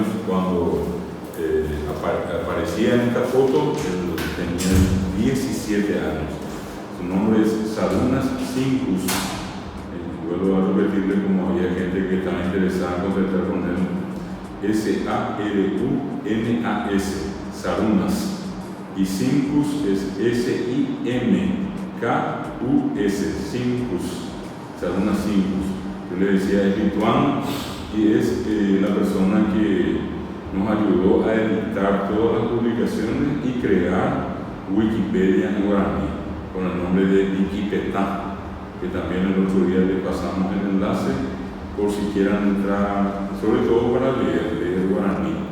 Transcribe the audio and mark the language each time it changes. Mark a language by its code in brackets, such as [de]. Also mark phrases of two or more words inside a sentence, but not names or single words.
[es] Cuando aparecía en esta foto, él tenía 17 años. Su nombre es Sarunas Sincus. Vuelvo a repetirle, como había gente que estaba interesada en contactar con él. S-A-R-U-N-A-S, Sarunas. Y Sincus es S-I-M-K-U-S, Sincus, Sarunas Sincus. Yo le decía, es lituano y es la persona que nos ayudó a editar todas las publicaciones y crear Wikipedia en guaraní, con el nombre de Wikipetá, que también el otro día le pasamos el enlace, por si quieran entrar, sobre todo para leer guaraní.